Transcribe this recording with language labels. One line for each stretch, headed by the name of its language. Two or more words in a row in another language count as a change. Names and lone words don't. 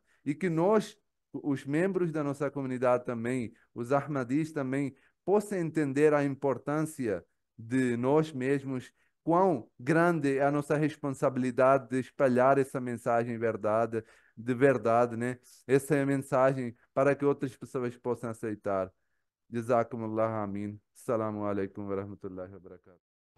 Portuguese: E que nós, os membros da nossa comunidade também, os Ahmadis também, possam entender a importância de nós mesmos, quão grande é a nossa responsabilidade de espalhar essa mensagem de verdade, né? Essa é a mensagem para que outras pessoas possam aceitar.
Arabic: جزاكم الله، آمين. السلام عليكم ورحمة الله وبركاته.